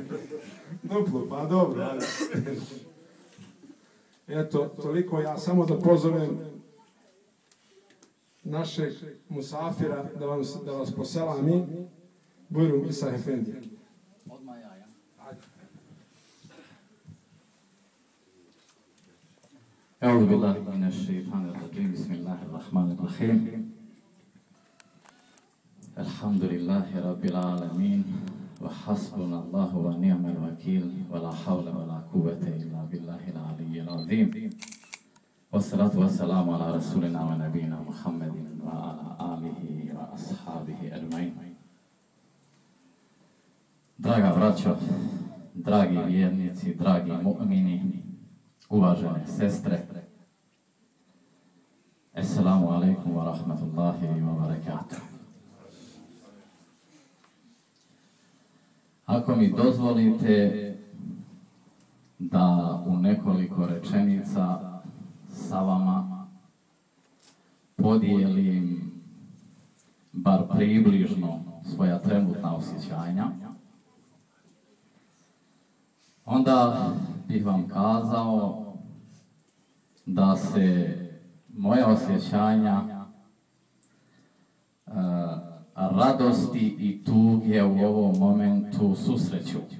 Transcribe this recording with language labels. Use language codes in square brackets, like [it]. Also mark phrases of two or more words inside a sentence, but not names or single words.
[bs] Duplo, pa dobro. Eto, toliko ja samo da pozovem našeg musafira da vas poselami. Bujrum Isa Efendija. Odmah ja. [ar] أعوذ بالله من الشيطان الرجيم بسم الله الرحمن الرحيم الحمد لله رب العالمين وحسبنا الله ونعم الوكيل ولا حول ولا قوة إلا بالله العلي العظيم والصلاة والسلام على رسولنا ونبينا محمد وعلى آله وأصحابه أجمعين. [bs] Draga braćo, dragi vjernici, dragi mu'mini, uvažene sestre, [ar] السلام عليكم ورحمة الله وبركاته. [bs] Ako mi dozvolite da u nekoliko rečenica sa vama podijelim bar približno svoja trenutna osjećanja, onda bih vam kazao da se moja osjećanja radosti i tuge u ovom momentu susreću.